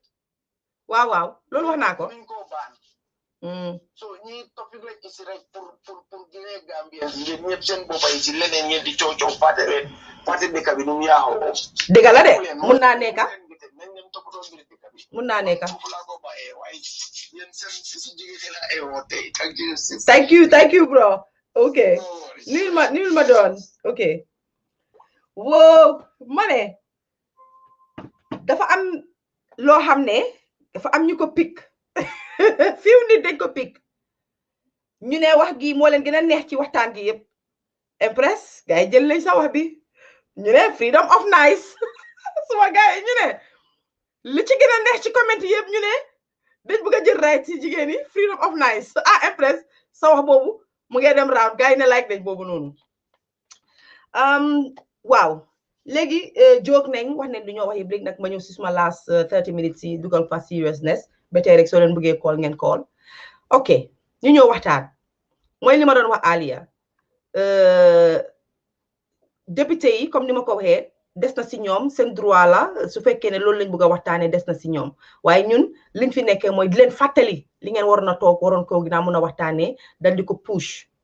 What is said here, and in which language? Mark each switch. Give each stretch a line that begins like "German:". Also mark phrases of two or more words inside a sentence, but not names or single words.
Wolof: waaw loolu wax naa ko ñu ko baan so ñi topic lañ ici rek pour génne Gambien yéen ñëpp seen boppa yi ci leneen ngeen di coow fàtte leen fàtte dëkk bi nu mu yaaxoo dëgg la de mun naa nekka mun naa nekka
English: thank you bro okay
Wolof: nil ma doon okay wow ma ne dafa am loo xam ne dafa am ñu ko pick fiw nit dañ ko pick ñu ne wax gi moo leen gën a neex ci waxtaan gi yëpp impress gars yi jël lañ sa wax bi ñu ne
English: freedom of nice
Wolof: suma gars yi ñu ne li ci gën a neex ci comment yëpp ñu ne dañ bëgg a jël right ci jigéen yi
English: freedom of nice impress
Wolof: sa wax boobu mu ngi dem round gars yi ne like dañ boobu noonu waaw léegi jóg nañ wax ne du ñoo wax yi break nag ma ñëw si suma
English: last 30 minutes
Wolof: yi dugal fa seriousness ba tey rek soo leen bëggee call ngeen call ok ñu ñëw waxtaan mooy li ma doon wax Alia député yi comme ni ma ko waxee des na si ñoom seen droit la su fekkee ne loolu lañ bëgg a waxtaanee des na si ñoom waaye ñun liñ fi nekkee mooy di leen fàttali li ngeen waroon a toog waroon ko ginnaaw mën a waxtaanee dal di ko push